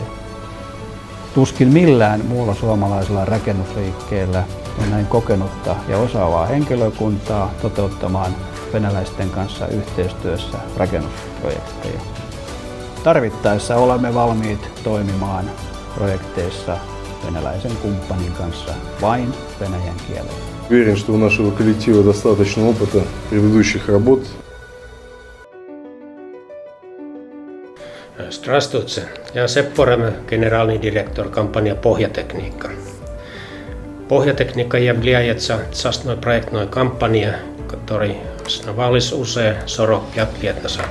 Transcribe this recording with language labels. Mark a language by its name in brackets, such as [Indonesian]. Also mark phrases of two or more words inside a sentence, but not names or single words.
[Finnish] Tuskin millään muulla suomalaisella rakennusliikkeellä on näin kokenutta ja osaavaa henkilökuntaa toteuttamaan venäläisten kanssa yhteistyössä rakennusprojekteja. Tarvittaessa olemme valmiit toimimaan projekteissa venäläisen kumppanin kanssa vain venäjän kielellä. [Russian] Уверен, что у нашего коллектива достаточно опыта предыдущих работ. Здравствуйте, я Seppo Rämö, генеральный директор компании Pohjatekniikka. Pohjatekniikka является частной проектной компанией, которая основалась уже 45 лет назад.